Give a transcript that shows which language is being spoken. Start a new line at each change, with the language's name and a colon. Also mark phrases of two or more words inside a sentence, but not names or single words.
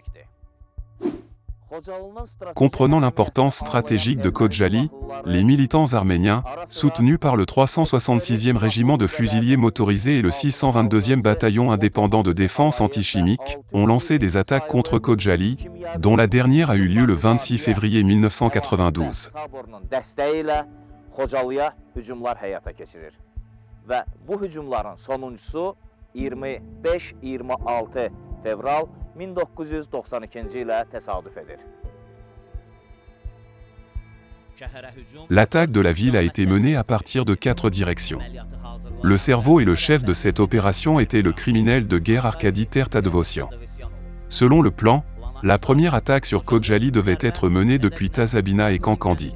French: Comprenant l'importance stratégique de Khojaly, les militants arméniens, soutenus par le 366e régiment de fusiliers motorisés et le 622e bataillon indépendant de défense antichimique, ont lancé des attaques contre Khojaly, dont la dernière a eu lieu le 26 février 1992.
Azerbaijani: Və bu hücumların sonuncusu 25-26 fevral 1992 ilə təsadüf edir.
French: L'attaque de la ville a été menée à partir de 4 directions. Le cerveau et le chef de cette opération était le criminel de guerre Arkady Tertadevosian. Selon le plan, la première attaque sur Khojaly devait être menée depuis Tazabina et Kankandi.